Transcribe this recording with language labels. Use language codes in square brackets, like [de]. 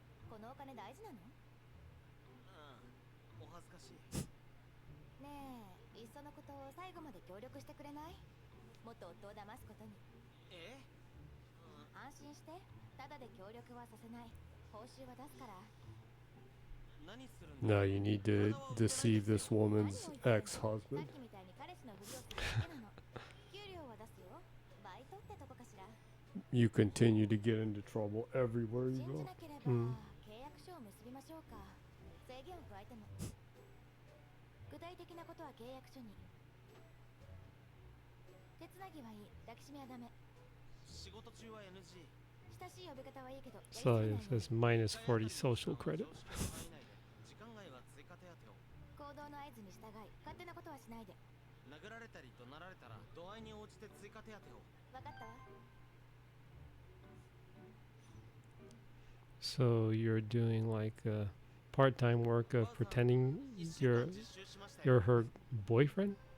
[ja] このお金大事なの？お恥ずかしい。ねえ、いっそのことを最後まで協力してくれない？元夫を騙すことに。安心して、ただで協力はさせない。報酬は出すから。 [en] Now you need to deceive this woman's ex-husband. [ja] さっきみたいに彼氏のふりをするだけなの。給料は出すよ。バイトってとこかしら。 [en] You continue to get into trouble everywhere you [ja] 信じ [en] go. [ja] なければ、契約書を結びましょうか。制限を加えても。具体的なことは契約書に。手つなぎはいい。抱きしめはダメ。仕事中は NG。親しい呼び方はいいけど。 [en] So it says minus 40 social credit. [ja] 時間外は追加手当を。行動の合図に従い、勝手なことはしないで。殴られたり怒鳴られたら度合いに応じて追加手当を。わかったわ。 [en] So you're doing like part-time work of pretending you're her boyfriend?